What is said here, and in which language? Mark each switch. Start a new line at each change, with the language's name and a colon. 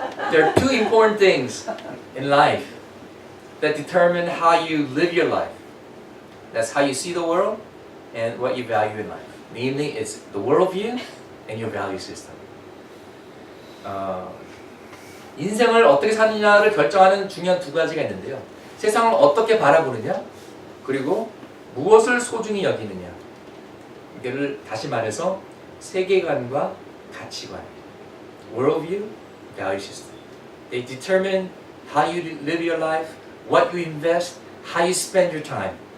English: There are two important things in life that determine how you live your life. That's how you see the world and what you value in life. Namely, it's the worldview and your value system.
Korean: 인생을 어떻게 사느냐를 결정하는 중요한 두 가지가 있는데요. 세상을 어떻게 바라보느냐, 그리고 무엇을 소중히 여기느냐. 이를 다시 말해서 세계관과 가치관, worldview, value system.
English: They determine how you live your life, what you invest, how you spend your time.